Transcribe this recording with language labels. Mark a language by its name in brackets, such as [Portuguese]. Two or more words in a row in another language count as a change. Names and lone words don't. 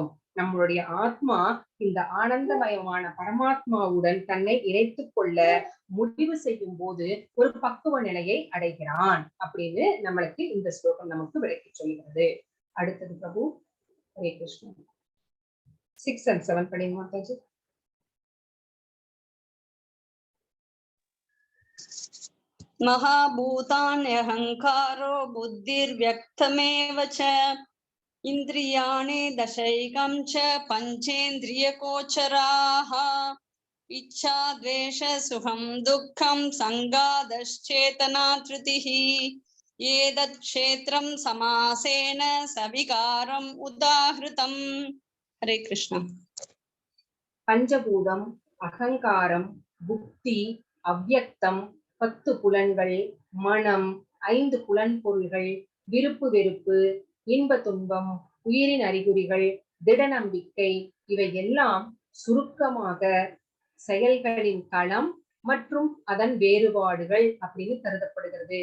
[Tamil] நம்மளுடைய ஆத்மா இந்த ஆனந்தமயமான பரமாத்மாவுடன் தன்னை இணைத்துக் கொள்ள முடிவு செய்யும் போது ஒரு பக்குவ நிலையை அடைகிறான் அப்படின்னு நம்மளுக்கு இந்த ஸ்லோகம் நமக்கு விளக்கி சொல்கிறது. அடுத்தது பிரபு. [Sanskrit] हरे कृष्ण. [Tamil] 6 and 7 படிங்க மாதாஜி. [Sanskrit] महाभूतान्यहङ्कारो बुद्धिर्व्यक्तमेव च इन्द्रियाणि दशैकं च पञ्चेन्द्रियगोचराः इच्छा द्वेष सुखं दुःखं संगादश्चेतना धृतिः एतत् क्षेत्रं समासेन सविकारम् उदाहृतम्. हरे कृष्ण. [Tamil] பஞ்சபூதம், அகங்காரம், புத்தி, அவ்யக்தம், 10 புலன்கள், மனம், 5 புலன் பொருள்கள், விருப்பு வெறுப்பு, இன்ப துன்பம், உயிரின் அறிகுறிகள், திட நம்பிக்கை, இவை எல்லாம் சுருக்கமாக செயல்களின் களம் மற்றும் அதன் வேறுபாடுகள் அப்படின்னு கருதப்படுகிறது.